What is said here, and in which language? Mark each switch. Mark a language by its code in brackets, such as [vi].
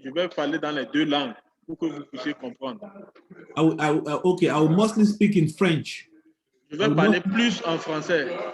[fr] Je vais parler dans les deux langues pour que vous puissiez comprendre. [en] Okay, I will mostly speak in French. [fr] Je vais parler plus en français.